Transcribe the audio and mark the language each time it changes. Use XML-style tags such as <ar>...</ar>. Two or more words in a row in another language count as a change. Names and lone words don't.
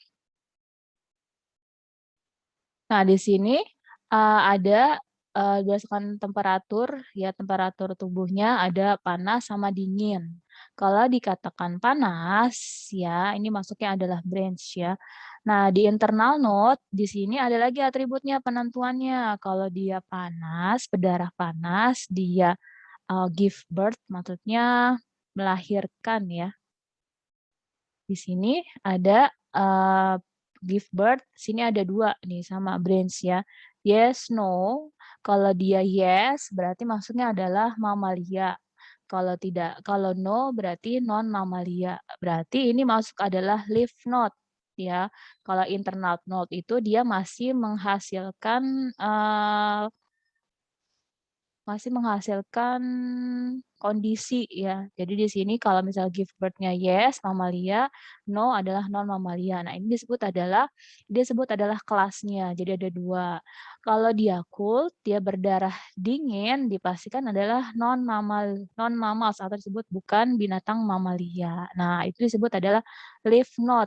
<id>Nah, di sini ada berdasarkan temperatur ya, temperatur tubuhnya ada panas sama dingin. Kalau dikatakan panas ya, ini masuknya adalah branch ya. Nah, di</id> <en>internal node</en> <id>di sini ada lagi atributnya penentuannya. Kalau dia panas, berdarah panas, dia</id> <en>give birth</en> <id>maksudnya melahirkan ya. Di sini ada</id> <en>give birth,</en> <id>sini ada 2 nih sama branch ya.</id> <en>Yes, no.</en> <id>Kalau dia yes, berarti maksudnya adalah mamalia. Kalau no berarti non mamalia. Berarti ini masuk adalah</id> <en>leaf node</en> <id>ya. Kalau</id> <en>internal node</en> <id>itu dia menghasilkan kondisi ya. Jadi di sini kalau misal</id> <en>give birth-nya</en> <id>yes, mamalia, no adalah non mamalia. Nah, ini disebut adalah kelasnya. Jadi ada dua. Kalau dia cold, dia berdarah dingin, dipastikan adalah</id> <en>non mammals</en> <id>atau disebut bukan binatang mamalia. Nah, itu disebut adalah</id> <en>leaf node.</en>